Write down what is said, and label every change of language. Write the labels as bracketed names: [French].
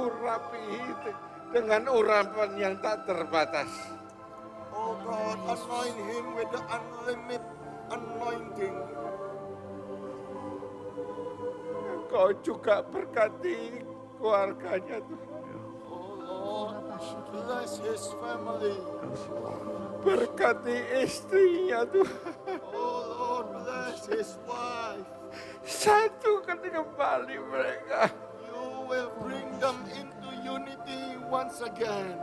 [Indonesian] rapi dengan urapan yang tak terbatas. [English] Oh God, anoint him with the unlimited anointing. [Indonesian] Engkau juga berkati keluarganya Tuhan. [English] Oh Lord, bless his family. Yes, Lord. [Indonesian] Berkati istrinya Tuhan. [English] Oh Lord, bless his wife. [Indonesian] Satukan kembali mereka. [English] You will bring them into unity once again.